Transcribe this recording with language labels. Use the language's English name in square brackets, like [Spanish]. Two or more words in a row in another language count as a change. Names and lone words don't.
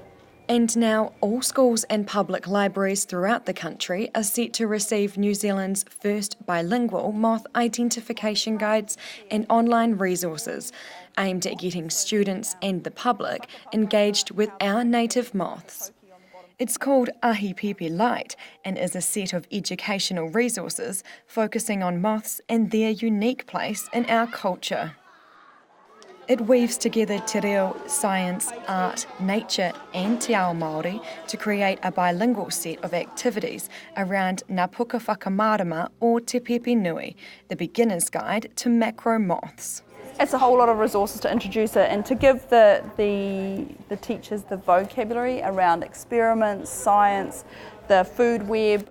[English] And now all schools and public libraries throughout the country are set to receive New Zealand's first bilingual moth identification guides and online resources aimed at getting students and the public engaged with our native moths. It's called Ahi Pepe Light and is a set of educational resources focusing on moths and their unique place in our culture. It weaves together [Māori] te reo, [English] science, art, nature and [Māori] te ao Māori [English] to create a bilingual set of activities around Ngā Puka Whakamārama o Te Pepe Nui, the beginner's guide to macro moths. It's a whole lot of resources to introduce it and to give the teachers the vocabulary around experiments, science, the food web.